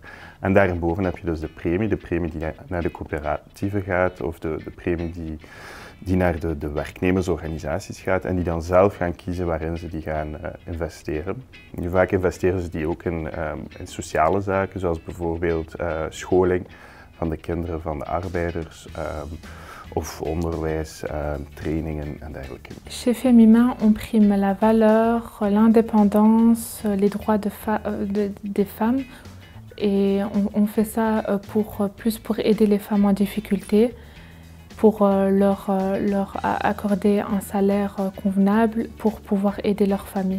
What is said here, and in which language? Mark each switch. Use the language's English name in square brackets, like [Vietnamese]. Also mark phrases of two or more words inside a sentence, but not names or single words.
[Dutch] En daarboven heb je dus de premie die naar de coöperatieven gaat of de premie die naar de werknemersorganisaties gaat en die dan zelf gaan kiezen waarin ze die gaan investeren. Nu, vaak investeren ze die ook in sociale zaken, zoals bijvoorbeeld scholing van de kinderen van de arbeiders of onderwijs, trainingen en dergelijke. [French] Chez Femima, on prime la valeur, l'indépendance, les droits des femmes et on fait ça pour aider les femmes en difficulté, pour leur accorder un salaire convenable pour pouvoir aider leur famille.